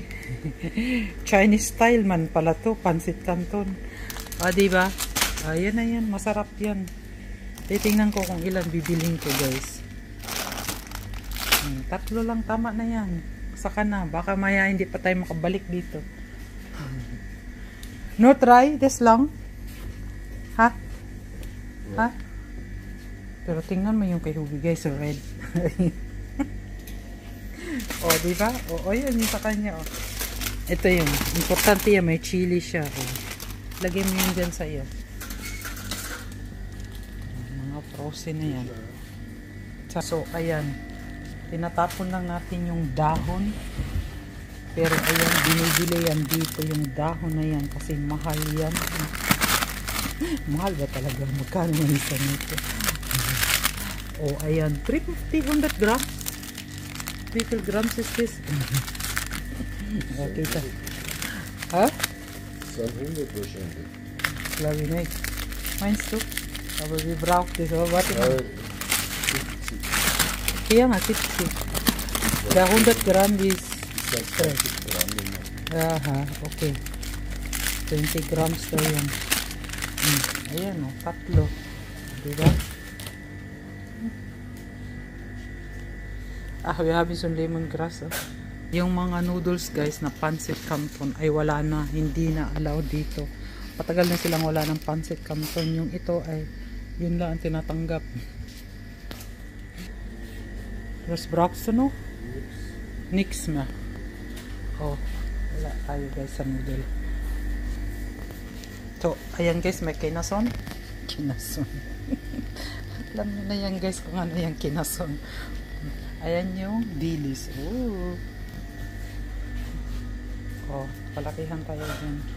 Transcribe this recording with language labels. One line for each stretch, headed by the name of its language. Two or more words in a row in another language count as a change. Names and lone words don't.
English: Chinese style
Filipino: man pala to. Pansit canton. Diba? Ayan na yan. Masarap yan. Titingnan ko kung ilan bibilhin ko guys. 3 lang. Tama na yan. Saka na. Baka maya hindi pa tayo makabalik dito.
English: No try? This long? Ha? Ha?
Filipino: Pero tingnan mo yung kay Hubi guys.
English: So red. Diba?
Filipino: Yun yung sa kanya. Ito yung. Importante yan. May chili siya. Lagay mo yun dyan sa iyo. Mga frozen na yan. So, ayan. Tinatapon lang natin yung dahon. Pero ayan, binibili yan dito yung dahon na yan. Kasi mahal yan. Mahal ba talaga? Magkano na isa nito? Ayan.
English: 350 grams. 3 grams is this.
Filipino: Okay, ta. Ha?
German: 100 wahrscheinlich. Glaube ich nicht. Meinst du? Aber wie braucht das? Aber warte mal. 70.
Filipino: Kaya nga, 70.
German: Der 100 Gramm ist 20 Gramm.
Filipino: Aha, okay. 20 grams daw yan. Ayan o, 3. Diba?
English: We have some lemongrass.
Filipino: Yung mga noodles guys na pancit canton ay wala na, hindi na allowed dito. Patagal na silang wala ng pancit canton. Yung ito ay yun lang ang tinatanggap.
German: Was brauchst du noch? Nix mehr.
Filipino: Wala tayo guys sa noodle. So, ayan guys, may kinason. Alam nyo na yan guys kung ano yung kinason. Ayan yung dilis. Palakihan tayo dyan.